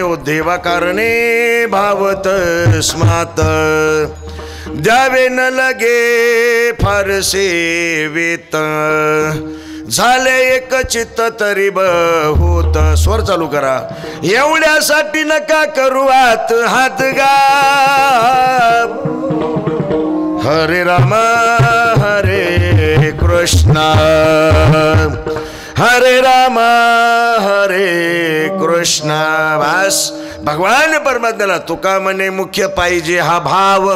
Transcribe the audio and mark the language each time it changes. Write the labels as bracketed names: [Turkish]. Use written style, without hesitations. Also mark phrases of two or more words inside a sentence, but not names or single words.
[Marathi] हो देवा कारणे भावत स्मात द्यावे न लगे फारसे वेत. झाले एक चित्त तरी बहुत. स्वर चालू करा. एवढ्यासाठी नका करू हात हात गा. हरे राम हरे कृष्ण हरे राम हरे कृष्ण. बस भगवान परमात्म्याला तुका म्हणे मुख्य पाहिजे हा भाव.